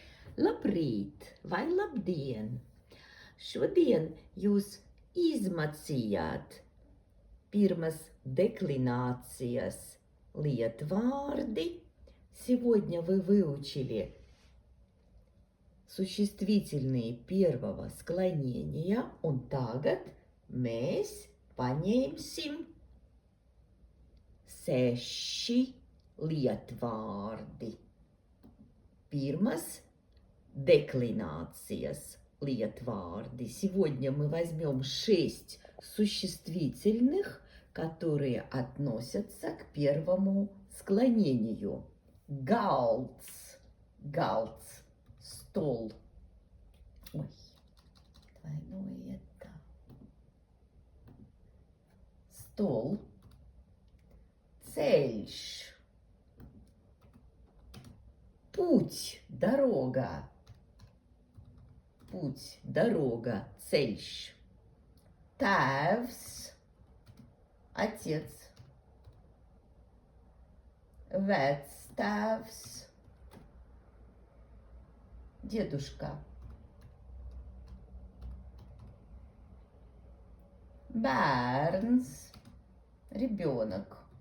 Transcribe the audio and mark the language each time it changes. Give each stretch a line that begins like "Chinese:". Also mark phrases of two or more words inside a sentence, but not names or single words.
Latvian: Labrīt vai labdien! Šodien jūs izmacījāt pirmas деклинациas lietvārdi.
Russian: Сегодня вы выучили существительные первого склонения,
Latvian: un tagad mēs paņemsim 6 lietvārdi. Pirmas деклинациas lietvārdi.
Russian: Сегодня мы возьмем 6 существительных, которые относятся к первому склонению.
Latvian: Galds, galds,
Russian: стол. Ой, двойное это. Стол. Ceļš. Путь, дорога. Путь, дорога,
Latvian: ceļš. Tēvs, отец. Vectēvs, дедушка. Bērns, ребенок.